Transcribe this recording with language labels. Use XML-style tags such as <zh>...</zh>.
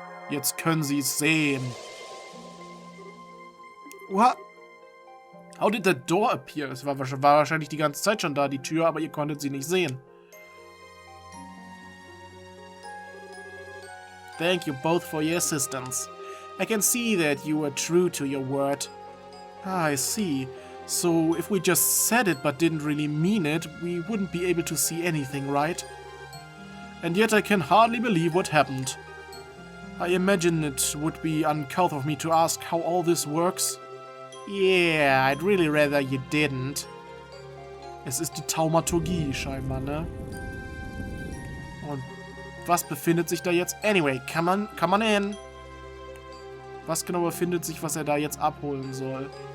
<de>Jetzt können Sie es sehen.</de> <en>What? How did the door appear?</en> <de>Es war wahrscheinlich die ganze Zeit schon da, die Tür, aber ihr konntet sie nicht sehen.</de> <en>Thank you both for your assistance. I can see that you were true to your word. Ah, I see. So, if we just said it but didn't really mean it, we wouldn't be able to see anything, right? And yet I can hardly believe what happened. I imagine it would be uncouth of me to ask how all this works. Yeah, I'd really rather you didn't.</en> <de>Es ist die Thaumaturgie scheinbar, ne? Und was befindet sich da jetzt?</de> <en>Anyway, come on in.</en> <de>Was genau befindet sich, was er da jetzt abholen soll?</de>